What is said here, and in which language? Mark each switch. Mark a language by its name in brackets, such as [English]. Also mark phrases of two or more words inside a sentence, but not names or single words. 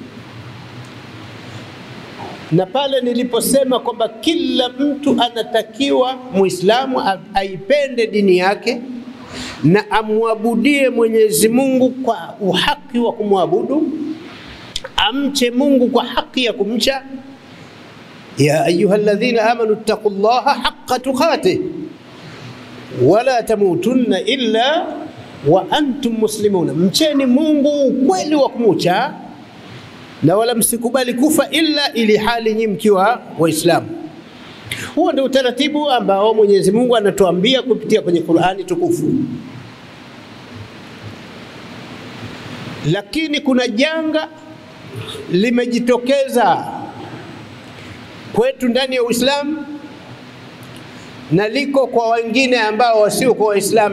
[Swahili] Na pale niliposema kwamba kila mtu anatakiwa Muislamu aipende dini yake na amwabudie Mwenyezi Mungu kwa uhaki wa kumwabudu, amche Mungu kwa haki ya kumcha. [Arabic] يا أيها الذين آمنوا اتقوا الله حق تقاته ولا تموتن إلا وأنتم مسلمون, [Swahili] mcheni Mungu ukweli wa kumcha na wala msikubali kufa illa ili hali nyinyi mkiwa Waislamu. Huo ndio utaratibu ambao Mwenyezi Mungu anatuambia kupitia kwenye Qur'ani tukufu. Lakini kuna janga limejitokeza kwetu ndani ya Uislamu na liko kwa wengine ambao wasio kwa Waislamu.